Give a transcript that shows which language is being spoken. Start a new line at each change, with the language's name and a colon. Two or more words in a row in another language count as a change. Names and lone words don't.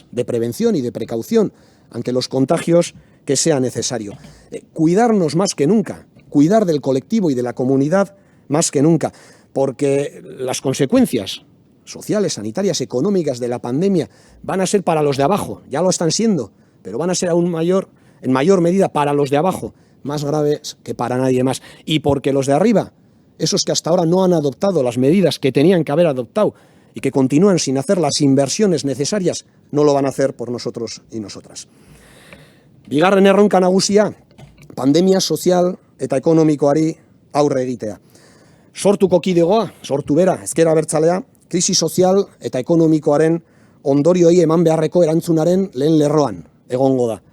Spanish: de prevención y de precaución ante los contagios que sea necesario, cuidarnos más que nunca, cuidar del colectivo y de la comunidad más que nunca, porque las consecuencias sociales, sanitarias, económicas de la pandemia van a ser para los de abajo, ya lo están siendo, pero van a ser en mayor medida para los de abajo, más graves que para nadie más. Y porque los de arriba, esos que hasta ahora no han adoptado las medidas que tenían que haber adoptado y que continúan sin hacer las inversiones necesarias, no lo van a hacer por nosotros y nosotras.
Basque: Bigarren erronka nagusia, pandemia sozial eta ekonomikoari aurre egitea. Sortuko kidegoa, sortu bera, ezker abertzalea, krisi sozial eta ekonomikoaren ondorioei eman beharreko erantzunaren lehen lerroan egongo da.